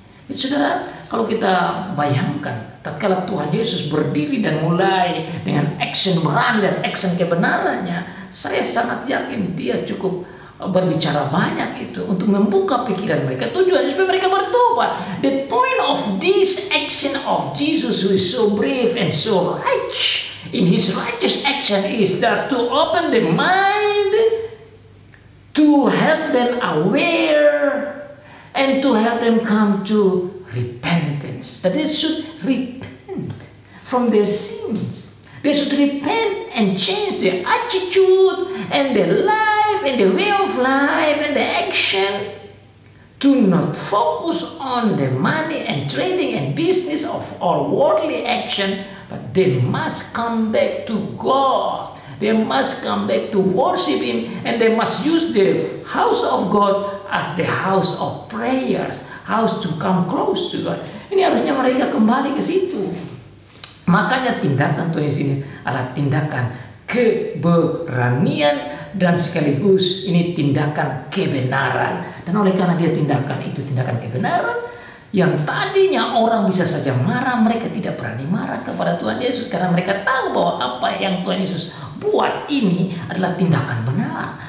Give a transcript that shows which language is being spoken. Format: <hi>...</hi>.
<id>Saudara, kalau kita bayangkan tatkala Tuhan Yesus berdiri dan mulai dengan action berani dan action kebenarannya, saya sangat yakin dia cukup berbicara banyak itu untuk membuka pikiran mereka, tujuannya supaya mereka bertobat.</id> <en>The point of this action of Jesus, who is so brave and so rich in his righteous action, is that to open the mind, to help them aware, and to help them come to repentance. That they should repent from their sins. They should repent and change their attitude and their life and the way of life and the action, to not focus on the money and trading and business of all worldly action, but they must come back to God. They must come back to worship Him, and they must use the house of God as the house of prayers, house to come close to God.</en> <id>Ini harusnya mereka kembali ke situ. Makanya tindakan Tuhan Yesus ini adalah tindakan keberanian dan sekaligus ini tindakan kebenaran. Dan oleh karena dia tindakan itu tindakan kebenaran, yang tadinya orang bisa saja marah, mereka tidak berani marah kepada Tuhan Yesus karena mereka tahu bahwa apa yang Tuhan Yesus buat ini adalah tindakan benar.</id>